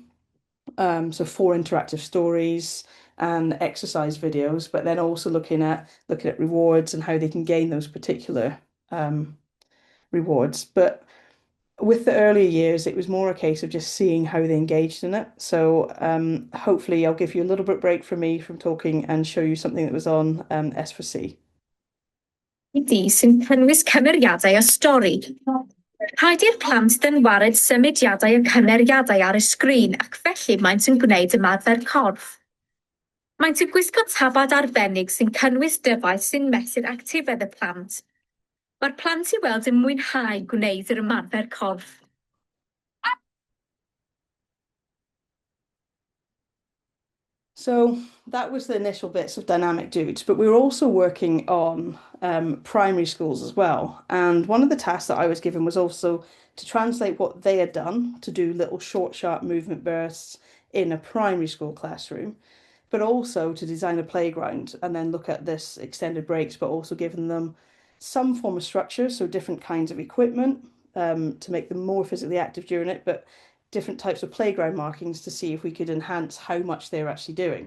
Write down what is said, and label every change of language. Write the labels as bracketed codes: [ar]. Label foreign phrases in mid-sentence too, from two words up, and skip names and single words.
[en] So 4 interactive stories and exercise videos, but then also looking at rewards and how they can gain those particular rewards. But with the earlier years, it was more a case of just seeing how they engaged in it. So hopefully I'll give you a little bit break from me from talking and show you something that was on S4C. [cy] Wedi sy'n cynnwys cymeriadau o stori. Rhaid i'r plant dynwared symudiadau y cymeriadau ar y sgrin ac felly maent yn gwneud ymarfer corff. Maent yn gwisgo tabad arbennig sy'n cynnwys dyfais sy'n mesur actifedd y plant. Mae'r plant i weld yn mwynhau gwneud yr ymarfer corff. [en] So that was the initial bits of dynamic dudes, but we were also working on primary schools as well. And one of the tasks that I was given was also to translate what they had done to do little short, sharp movement bursts in a primary school classroom, but also to design a playground and then look at this extended breaks, but also giving them some form of structure, so different kinds of equipment to make them more physically active during it, but different types of playground markings to see if we could enhance how much they're actually doing.